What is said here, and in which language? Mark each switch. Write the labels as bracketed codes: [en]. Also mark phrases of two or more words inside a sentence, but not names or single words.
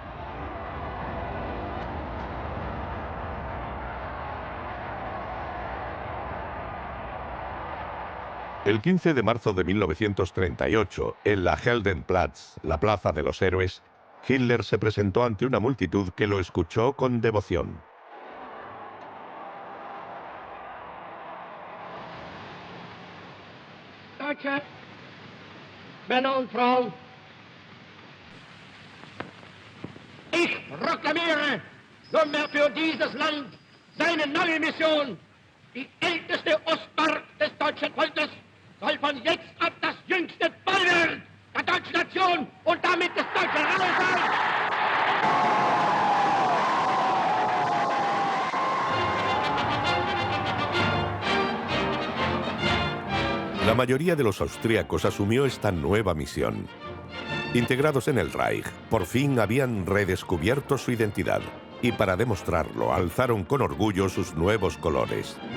[es] El 15 de marzo de 1938, en la Heldenplatz, la Plaza de los Héroes, Hitler se presentó ante una multitud que lo escuchó con devoción. [de] Deutsche Männer und Frauen, ich proklamiere nunmehr für dieses Land seine neue Mission. Die älteste Ostmark des deutschen Volkes soll von jetzt ab das jüngste Bollwerk der deutschen Nation und damit des Deutschen Reiches sein. [es] La mayoría de los austríacos asumió esta nueva misión. Integrados en el Reich, por fin habían redescubierto su identidad y para demostrarlo alzaron con orgullo sus nuevos colores.